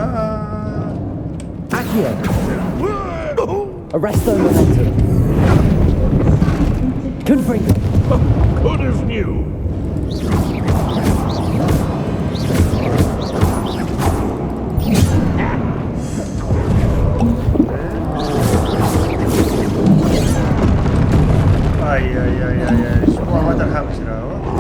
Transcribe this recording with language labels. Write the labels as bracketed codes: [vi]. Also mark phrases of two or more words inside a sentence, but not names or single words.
[en] Accio. Arresto momentum. Confringo. Good as new. [ar] اي شو ما ترحمش راهو.